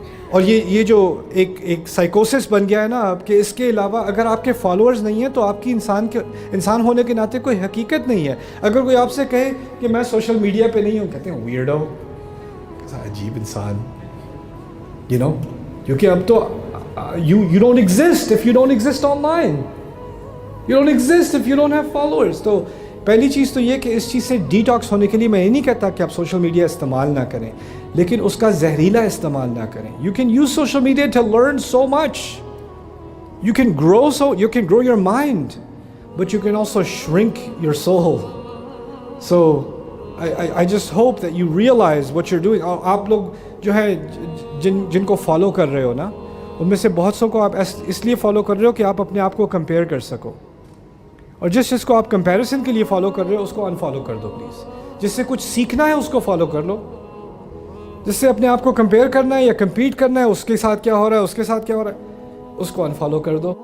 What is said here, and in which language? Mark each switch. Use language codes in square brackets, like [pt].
[ur] اور یہ جو ایک سائیکوسس بن گیا ہے نا اب, کہ اس کے علاوہ اگر آپ کے فالوورز نہیں ہیں تو آپ کی انسان ہونے کے ناطے کوئی حقیقت نہیں ہے. اگر کوئی آپ سے کہے کہ میں سوشل میڈیا پہ نہیں ہوں, کہتے ہیں ویئرڈو, عجیب انسان, یو نو. کیونکہ اب تو [en] you don't exist if you don't exist online. You don't exist if you don't have followers. [ur] تو پہلی چیز تو یہ کہ اس چیز سے ڈیٹاکس ہونے کے لیے میں یہ نہیں کہتا کہ آپ سوشل میڈیا استعمال نہ کریں, لیکن اس کا زہریلا استعمال نہ کریں. [en] You can use social media to learn so much. You can grow your mind, but you can also shrink your soul. So I just hope that you realize what you're doing. [ur] اور آپ لوگ جو ہے جن کو follow کر رہے ہو نا, ان میں سے بہت سو کو آپ اس لیے فالو کر رہے ہو کہ آپ اپنے آپ کو کمپیئر کر سکو, اور جس کو آپ کمپیریزن کے لیے فالو کر رہے ہو اس کو انفالو کر دو پلیز. جس سے کچھ سیکھنا ہے اس کو فالو کر لو. جس سے اپنے آپ کو کمپیئر کرنا ہے یا کمپیٹ کرنا ہے, اس کے ساتھ کیا ہو رہا ہے, اس کے ساتھ کیا ہو رہا ہے, اس کو انفالو کر دو.